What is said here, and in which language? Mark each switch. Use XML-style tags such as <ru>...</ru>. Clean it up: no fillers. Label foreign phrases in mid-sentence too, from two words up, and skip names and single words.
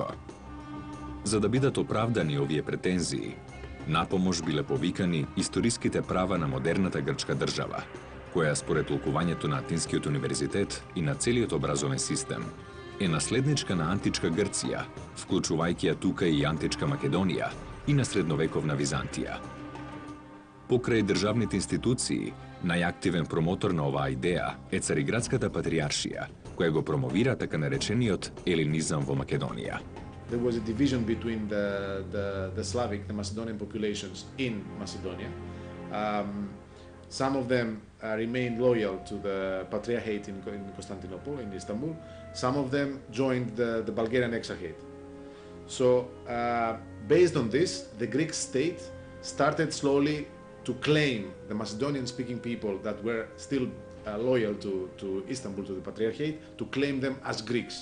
<mk>За да бидат оправдани овие претензии, напомош биле повикани историските права на модерната грчка држава, која според толкувањето на Атинскиот универзитет и на целиот образовен систем, е наследничка на античка Грција, вклучувајќи ја тука и античка Македонија и на средновековна Византија. Покрај државните институции, најактивен промотор на оваа идеја е Цариградската патријаршија, која го промовира така наречениот елинизам во Македонија.</mk> <en>There was a division between the Slavic, the Macedonian populations in Macedonia. Some of them remained loyal to the Patriarchate in Constantinople, in Istanbul. Some of them joined the Bulgarian Exarchate. So, based on this, the Greek state started slowly to claim the Macedonian-speaking people that were still loyal to Istanbul, to the Patriarchate, to claim them as Greeks.</en>